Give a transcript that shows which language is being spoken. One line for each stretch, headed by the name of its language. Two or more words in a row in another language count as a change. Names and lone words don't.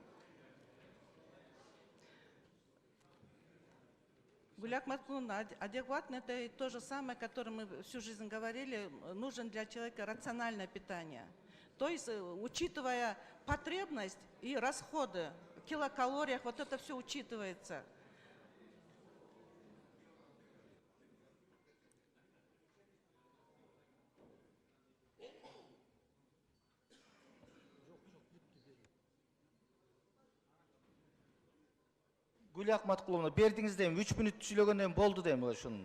Russian: Гуляк Маткуловна, адекватно это то же самое, о котором мы всю жизнь говорили, нужен для человека рациональное питание. То есть, учитывая потребность и расходы, в килокалориях, вот это все учитывается.
Kyrgyz: Гүл Ахматкуловна, бердиңиз дейм, 3 мүнөт сүйлөгөндөн болду дейм ошону.